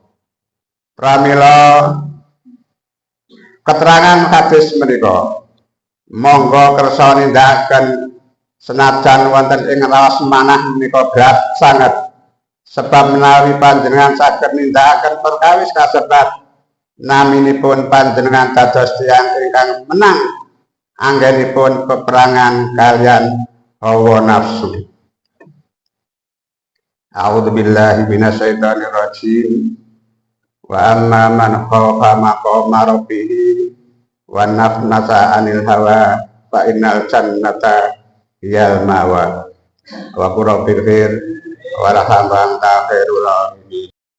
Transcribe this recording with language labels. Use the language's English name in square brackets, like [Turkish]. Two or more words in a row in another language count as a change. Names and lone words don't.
[Javanese] Pramila keterangan hadis menika monggo kersa nindakaken senajan wonten ing raos manah menika berat sanget. Sebab menawi panjenengan saged nindakaken perkawis kasebat naminipun panjenengan dados tiyang ingkang menang anggenipun peperangan kalian hawa nafsu. [Arabic] أعوذ بالله من الشيطان الرجيم. وأما من خاف مقام ربه والنفس عن الهوى فإن الجنة هي المأوى. وقل رب وارحمنا أنت خير الراحمين.